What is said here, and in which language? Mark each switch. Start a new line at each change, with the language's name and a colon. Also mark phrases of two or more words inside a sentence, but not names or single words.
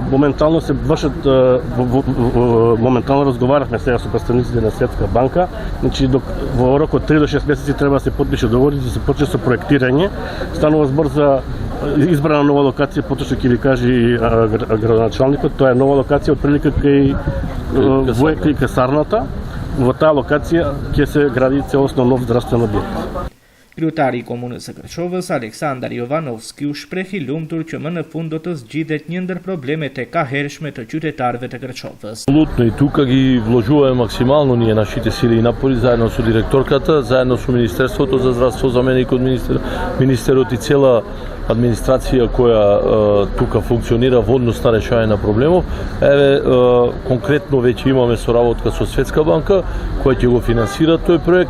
Macedonian: Моментално се вршат, моментално разговарахме сега со представниците на Светска банка, значи во рок од 3 до 6 месеци треба да се подпише договор и да се почне со проектирање. Станува збор за избрана нова локација, поточно ќе ви каже и градоначалникот, тоа е нова локација отприлика кај касарната. Во таа локација ќе се гради целосно нов здравствен објект.
Albanian: Kryetari i komunës së Kërçovës Aleksandar Jovanovski u shprehi lumtur që më në fund do të zgjidhet një ndër problemet e kahershme të qytetarëve të Kërçovës.
Macedonian: Апсолутно и тука ги вложуваме максимално ние нашите сили и напори заедно со директорката, заедно со Министерството за здравство, заменикот министерот и цела администрација која тука функционира во однос на решавање на проблемов. Еве конкретно веќе имаме соработка со Светска банка која ќе го финансира тој проект.